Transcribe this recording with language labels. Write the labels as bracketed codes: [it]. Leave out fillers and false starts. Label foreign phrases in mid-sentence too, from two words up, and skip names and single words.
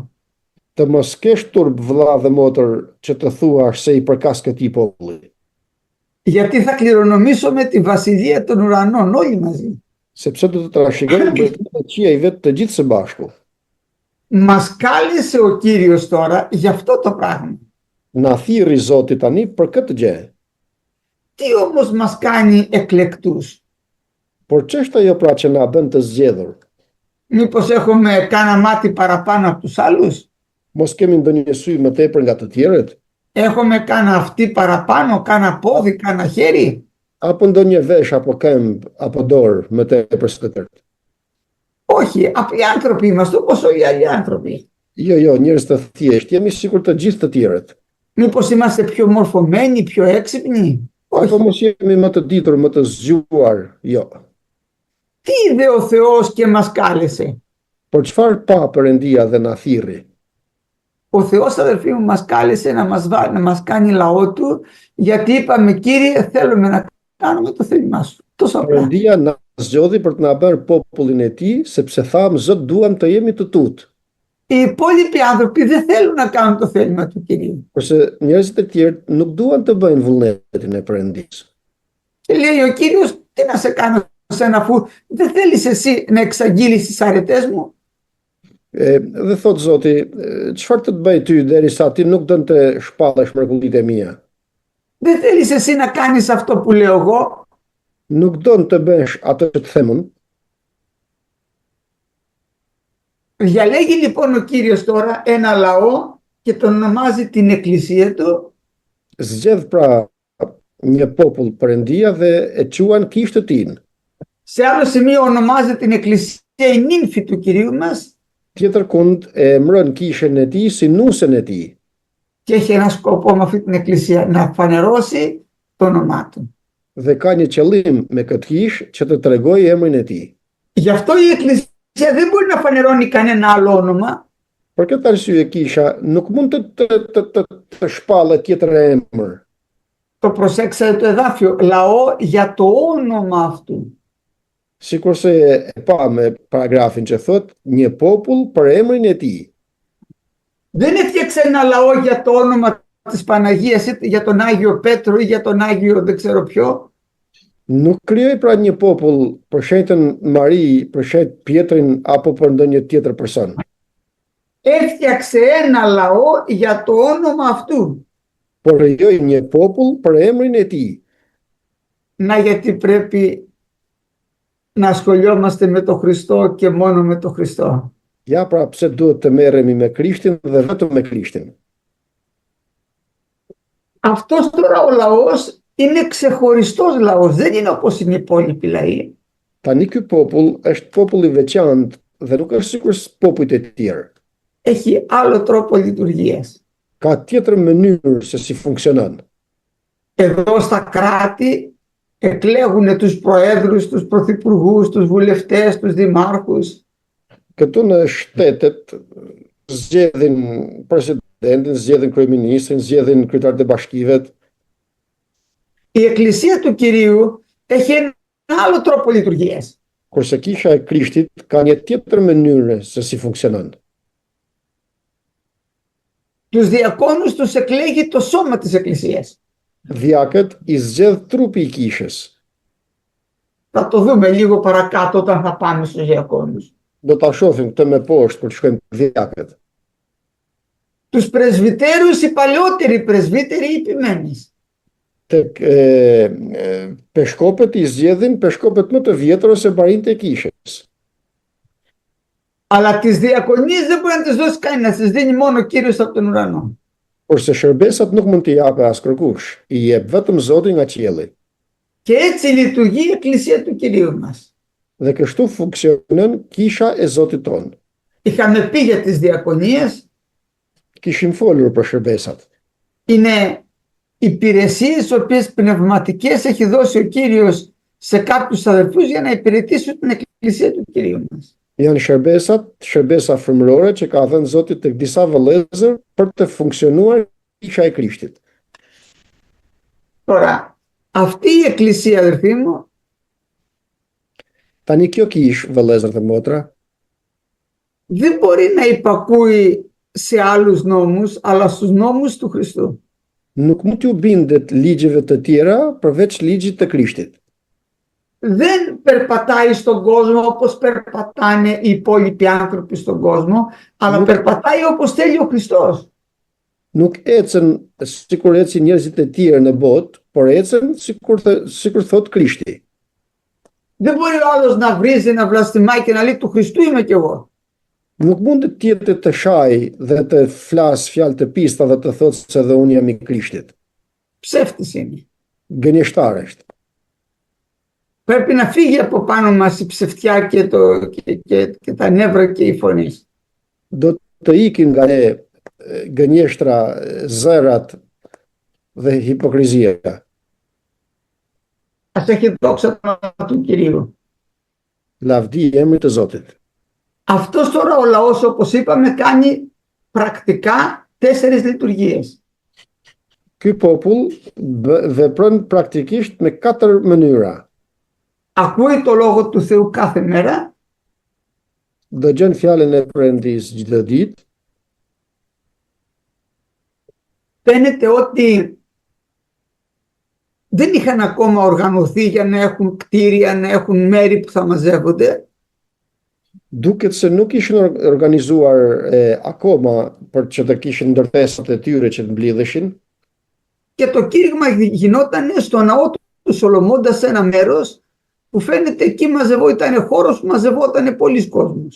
[sq] Të mos kesh turp vëlla dhe motër që të thuash se i përkas këtij populli, [el] Γιατί θα κληρονομήσουμε τη βασιλεία των ουρανών όλοι μαζί. [sq] sepse do të trashëgojmë mbretërinë e qiejve të gjithë së bashku. [el] Μας κάλεσε ο Κύριος τώρα για αυτό το πράγμα. [sq] Na thirrri Zoti tani për këtë gjë. [el] Τι όμως μας κάνει εκλεκτούς? [sq] Por ç'është ajo pra që na bën të zgjedhur? [el] Μήπως έχουμε κάνα μάτι παραπάνω από τους άλλους? [sq] Mos kemi ndonjë sy më tepër nga të tjerët? [el] Έχουμε κάνα αυτή παραπάνω, κάνα πόδι, κάνα χέρι? [sq] Apo ndonjë vesh apo këmbë apo dorë më tepër se të tjerët? [el] Όχι, απλοί άνθρωποι είμαστε όπως όλοι οι άλλοι άνθρωποι. [sq] Jo, njerëz të thjeshtë, jemi sikur të gjithë të tjerët. [el] Μήπως είμαστε πιο μορφωμένοι, πιο έξυπνοι? [sq] Apo [el] Όχι. [sq] mos jemi më të ditur, më të zgjuar? Jo. [el] Τι είδε ο Θεός και μας κάλεσε? [sq] Por çfarë pa Perëndia dhe na thirrri? [el] Ο Θεός, αδελφοί μου, μας κάλεσε να μας κάνει λαό του, γιατί είπαμε, Κύριε, θέλουμε να κάνουμε το θέλημά σου. Τόσο απλά. [sq] Perëndia na zgjodhi për të na bërë popullin e tij, sepse thamë Zot duam të jemi të tutë. [el] Οι υπόλοιποι άνθρωποι δεν θέλουν να κάνουν το θέλημα του Κυρίου. [sq] Kurse njerëzit e tjerë nuk duan të bëjnë vullnetin e Perëndisë. [el] Και λέει ο Κύριος, τι να σε κάνω σένα, αφού δεν θέλεις εσύ να εξαγγείλεις τις αρετές μου? [sq] Dhe thot Zoti, çfarë të bëj ty derisa ti nuk don të shpallësh mrekullitë e mia? [el] Δεν θέλεις εσύ να κάνεις αυτό που λέω εγώ? [sq] Nuk don të bësh atë që të them unë? [el] Διαλέγει λοιπόν ο Κύριος τώρα ένα λαό και τον ονομάζει την εκκλησία του. [sq] Zgjedh pra një popull Perëndia dhe e quan kishë të tij. [el] Σε άλλο σημείο ονομάζει την εκκλησία η νύμφη του Κυρίου μας. [sq] Tjetër kund e emëron kishën e tij si nusën e tij. [el] Και έχει ένα σκοπό με αυτή την εκκλησία, να φανερώσει το όνομά του. [sq] Dhe ka një qëllim me këtë kishë që të tregojë emrin e tij. [el] Γι' αυτό η εκκλησία δεν μπορεί να φανερώνει κανένα άλλο όνομα. [sq] Për këtë arsye kisha nuk mund të shpallë tjetër emër. [el] Το προσέξατε το εδάφιο, λαό για το όνομα αυτού. [sq] Sikurse e pa me paragrafin që thot një popull për emrin e tij. [el] Δεν έφτιαξε ένα λαό για το όνομα της Παναγίας ή για τον Άγιο Πέτρο ή για τον Άγιο δεν ξέρω ποιο. [sq] Nuk krijoi pra një popull për shenjtën Mari, për shenjt Pietrin apo për ndonjë tjetër person. [el] Έφτιαξε ένα λαό για το όνομα αυτού. [sq] Por krijoi një popull për emrin e tij. [el] Να, γιατί πρέπει να ασχολιόμαστε με τον Χριστό και μόνο με τον Χριστό. [sq] Ja pra pse duhet të merremi me Krishtin dhe vetëm me Krishtin. [el] Αυτός τώρα ο λαός είναι ξεχωριστός λαός, δεν είναι όπως είναι οι υπόλοιποι λαοί. [sq] Tani ky popull është popull i veçantë dhe nuk është sikur popujt e tjerë. [el] Έχει άλλο τρόπο λειτουργίας. [sq] Ka tjetër mënyrë se si funksionon. [el] Εδώ στα κράτη εκλέγουν τους προέδρους, τους πρωθυπουργούς, τους βουλευτές, τους δημάρχους. [sq] Këtu në shtetet zgjedhin presidentin, zgjedhin kryeministrin, zgjedhin kryetarët e bashkivet. [el] Η εκκλησία του Κυρίου έχει ένα άλλο τρόπο λειτουργίας. [sq] Kurse kisha e Krishtit ka një tjetër mënyrë se si funksionon. [el] Τους διακόνους τους εκλέγει το σώμα της εκκλησίας. [sq] Diakët i zgjedh trupi i kishës. [el] Θα το δούμε λίγο παρακάτω όταν θα πάμε στους διακόνους. [sq] Do ta shohim këtë më poshtë kur të shkojmë te diakët. [el] Τους πρεσβυτέρους, οι παλαιότεροι πρεσβύτεροι, οι επιμένεις. [sq] Tek peshkopët i zgjedhin peshkopët më të vjetër ose barinët e kishës. [el] Αλλά τις διακονίες δεν μπορεί να τις δώσει κανένα, τις δίνει μόνο ο Κύριος από τον ουρανό. [sq] Kurse shërbesat nuk mund t'i japë as kërkush, i jep vetëm Zoti nga qielli. [el] Και έτσι λειτουργεί η εκκλησία του Κυρίου μας. [sq] Dhe kështu funksionon kisha e Zotit ton. [el] Είχαμε πει για τις διακονίες, [sq] Kishim folur për shërbesat. [el] είναι υπηρεσίες τις οποίες πνευματικές έχει δώσει ο Κύριος σε κάποιους αδελφούς για να υπηρετήσουν την εκκλησία του Κυρίου μας. [sq] Janë shërbesa frymërore që ka dhënë Zoti tek disa vëllezër për të funksionuar kisha e Krishtit. [el] Τώρα, αυτή η εκκλησία, αδελφοί μου, [sq] Tani kjo kish, vëllezër dhe motra, [el] δεν μπορεί να υπακούει σε άλλους νόμους, αλλά στους νόμους του Χριστού. [sq] nuk mund t'ju bindet ligjeve të tjera përveç ligjit të Krishtit. [el] Δεν περπατάει στον κόσμο όπως περπατάνε οι υπόλοιποι άνθρωποι στον κόσμο, αλλά περπατάει όπως θέλει ο Χριστός. [sq] Nuk ecën sikur ecin njerëzit e tjerë në botë, por ecën sikur thot Krishti. [el] Δεν μπορεί ο άλλος να βρίζει, να βλαστημάει και να λέει του Χριστού είμαι κι εγώ. [sq] Nuk mund të tjetë të shaj dhe të flas fjalë të pista dhe të thotë se dhe unë jam i Krishtit. [el] Ψεύτης είναι. [sq] Gënjeshtar është. [el] Πρέπει να φύγει από πάνω μας η ψευτιά και τα νεύρα και οι φωνές. [sq] Do të ikin nga ne gënjeshtra, zërat, dhe hipokrizia. [el] Ας έχει δόξα το όνομα του Κυρίου. [sq] Lavdi i emrit të Zotit. [el] Αυτός τώρα ο λαός, όπως είπαμε, κάνει πρακτικά 4 λειτουργίες. [sq] Ky popull vepron praktikisht me 4 mënyra. [el] Ακούει το λόγο του Θεού κάθε μέρα, [sq] Dëgjon fjalën e Perëndis çdo ditë, [el] φαίνεται ότι δεν είχαν ακόμα οργανωθεί για να έχουν κτίρια, να έχουν μέρη που θα μαζεύονται. [sq] duket se nuk ishin organizuar akoma për që të kishin ndërtesat e tyre që të mblidheshin. [el] Και το κήρυγμα γινόταν στο ναό του Σολομώντα σε ένα μέρος που φαίνεται εκεί ήταν χώρος που μαζευόταν πολλοί κόσμος.